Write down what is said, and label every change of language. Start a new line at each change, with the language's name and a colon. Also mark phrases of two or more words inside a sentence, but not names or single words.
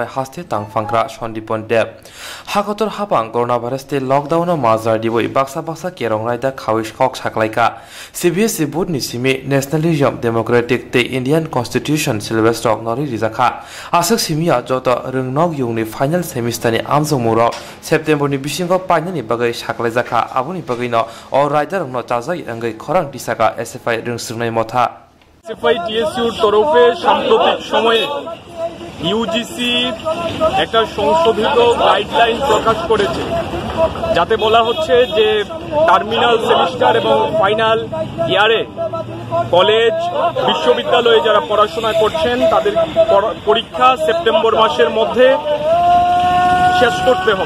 Kok Borok: हास्ते तांफांग्रा सन्दीपन देव हागतर हाबां
English: corona virus
Kok Borok: ते लकडाउन माजार दिबो बाक्सा बाक्सा केरं रायदा खाविस खक साखलायका सीबीएसई बोर्ड नि सिमी
English: nationalism democratic
Kok Borok: ते
English: Indian constitution syllabus
Kok Borok: रक नरि रिजाखा आसक सिमिया जत रंगनाव यूनि
English: final semester
Kok Borok: नि आमजमुर सेप्टेम्बर नि बिसिंग पाइननि बगै साखलायजाखा आबुनि बगैनो अ राइडार न चाजाय अंगै खरां दिसाका एसएफआई रंसुरनाय मथा
Bangla: एसएफआई टीएसयू তরফে সাম্প্রতিক সময় ইউজিসি একটা সংশোধিত গাইডলাইন প্রকাশ করেছে, যাতে বলা হচ্ছে যে
English: terminal semester
Bangla: এবং ফাইনাল ইয়ারে কলেজ বিশ্ববিদ্যালয়ে যারা পড়াশোনা করছেন তাদের পরীক্ষা সেপ্টেম্বর মাসের মধ্যে শেষ করতে হবে।